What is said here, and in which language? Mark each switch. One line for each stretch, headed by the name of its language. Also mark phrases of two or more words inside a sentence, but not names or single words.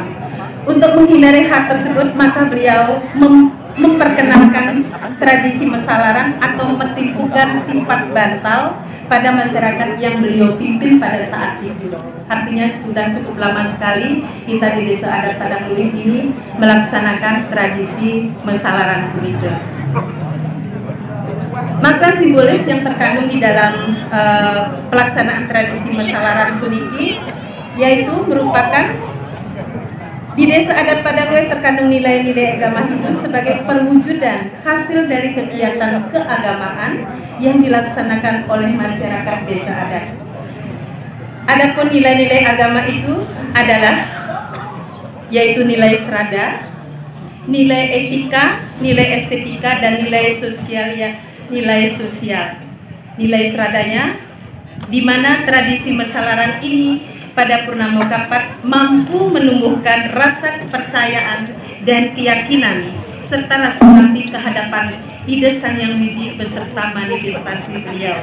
Indonesian: Untuk menghindari hal tersebut, maka beliau memperkenalkan tradisi mesalaran atau metimpukan timpat bantal pada masyarakat yang beliau pimpin pada saat itu. Artinya sudah cukup lama sekali kita di Desa Adat Padangluih ini melaksanakan tradisi mesalaran punike. Makna simbolis yang terkandung di dalam pelaksanaan tradisi mesalaran puniki yaitu merupakan di Desa Adat Padangluih terkandung nilai-nilai agama Hindu sebagai perwujudan hasil dari kegiatan keagamaan yang dilaksanakan oleh masyarakat Desa Adat. Adapun nilai-nilai agama itu adalah yaitu nilai serada, nilai etika, nilai estetika, dan nilai sosial Nilai seradanya di mana tradisi mesalaran ini pada Purnama Kapat mampu menumbuhkan rasa kepercayaan dan keyakinan serta rasa bakti kehadapan ide Sang Yang Widi beserta manifestasi beliau.